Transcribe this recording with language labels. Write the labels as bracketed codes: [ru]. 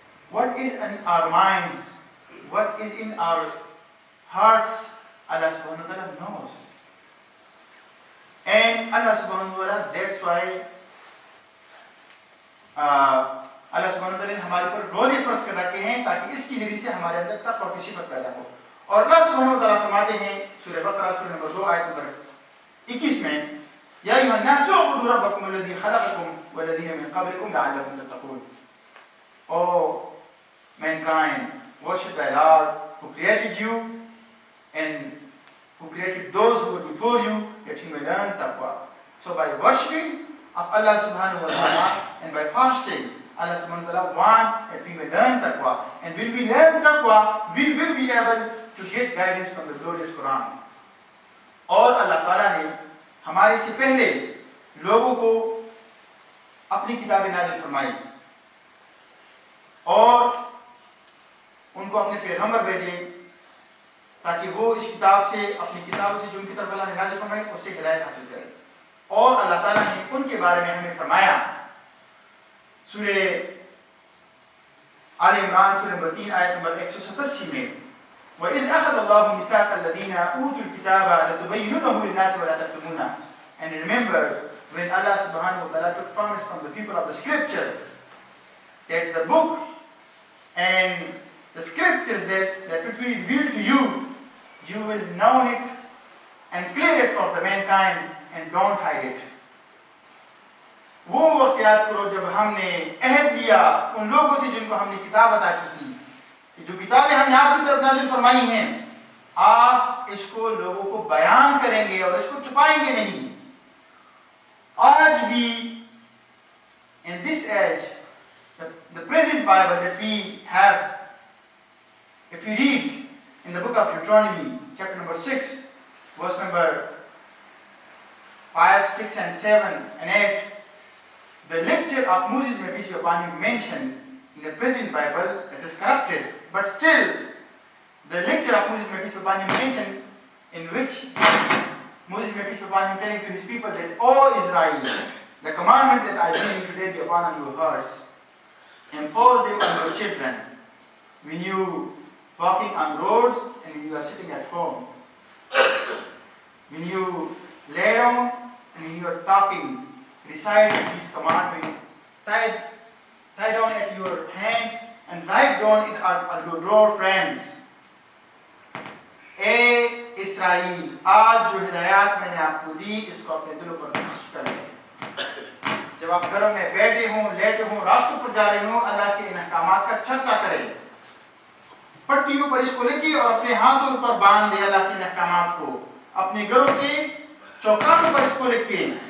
[en] What is in our minds, what is in our hearts, Allah subhanahu wa ta'ala knows. And Allah subhanahu wa ta'ala, that's why [ur] اللہ سبحانہ وتعالی نے ہمارے پر روزے فرض کر رکھے ہیں تاکہ اس کی ذریعے سے ہمارے اندر تقویٰ کی صفت پیدا ہو. اور اللہ سبحانہ وتعالی فرماتے ہیں سورہ بقرہ سورہ نمبر 2 آیت نمبر 21 میں, [ar] یا ایھا الناس اعبدوا ربکم الذی خلقکم والذین من قبلکم لعلکم تتقون. [en] O mankind, worship thy Lord who created you and who created those who were before you, that you may learn taqwa. So by worshipping of Allah subhanahu wa ta'ala and by fasting, Allah subhanahu wa ta'ala wants that we may learn taqwa. And when we learn taqwa, we will be able to get guidance from the glorious Quran. [ur] اور اللہ تعالیٰ نے ہمارے سے پہلے لوگوں کو اپنی کتابیں نازل فرمائی اور ان کو اپنے پیغمبر بھیجے تاکہ وہ اس کتاب سے, اپنی کتابوں سے جو ان کی طرف اللہ نے نازل فرمائی اس سے ہدایت حاصل کرے. اور اللہ تعالیٰ نے ان کے بارے میں ہمیں فرمایا سورہ آل عمران سورہ نمبر 3 آیت نمبر 187 میں, [ar] وَإِذْ أَخَذَ اللَّهُ مِيثَاقَ الَّذِينَ أُوتُوا الْكِتَابَ لَتُبَيِّنُنَّهُ لِلنَّاسِ وَلَا تَكْتُمُونَهُ. [en] And remember when Allah subhanahu wa ta'ala took promise from the people of the scripture that the book and the scriptures that which we reveal to you, you will know it and clear it for the mankind and don't hide it. [ur] وہ وقت یاد کرو جب ہم نے عہد لیا ان لوگوں سے جن کو ہم نے کتاب عطا کی تھی کہ جو کتابیں ہم نے آپ کی طرف نازل فرمائی ہیں آپ اس کو لوگوں کو بیان کریں گے اور اس کو چھپائیں گے نہیں. آج بھی [en] in this age, the present Bible that we have, if we read in the book of Deuteronomy chapter number 6 verse number 5, 6 and 7 and 8, the lecture of Moses, may peace be upon him, mentioned in the present Bible that is corrupted, but still the lecture of Moses, may peace be upon him, mentioned in which Moses, may peace be upon him, telling to his people that, O Israel, the commandment that I bring you today be upon your hearts, enforce them on your children, when you walking on roads and when you are sitting at home, when you lay down and when you are talking, recite these commandments, tie down at your hands and write down it on your door frames. [ur] اے اسرائیل, آج جو ہدایات میں نے آپ کو دی اس کو اپنے دلوں پر نقش کر لیں. جب آپ گھروں میں بیٹھے ہوں, لیٹے ہوں, راستوں پر جا رہے ہوں, اللہ کے ان احکامات کا چرچا کریں. پٹیوں پر اس کو لکھے اور اپنے ہاتھوں پر باندھ دے اللہ کے احکامات کو، اپنے گھروں کے چوکاٹوں پر اس کو لکھے.